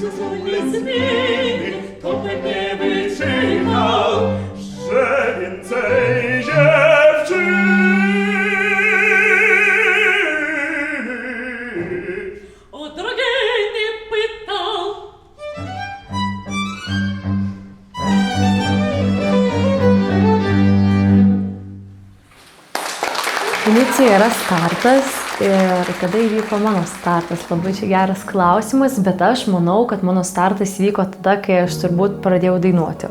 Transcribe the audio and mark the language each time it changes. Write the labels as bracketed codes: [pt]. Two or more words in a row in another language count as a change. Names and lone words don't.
[pl] zupełnie zmiany, to pewnie wyczytał, że więcej dziewczyn. o drogiej nie pytał. [lt] Venecija yra startas ir kada įvyko mano startas, labai čia geras klausimas, bet aš manau, kad mano startas įvyko tada, kai aš turbūt pradėjau dainuoti.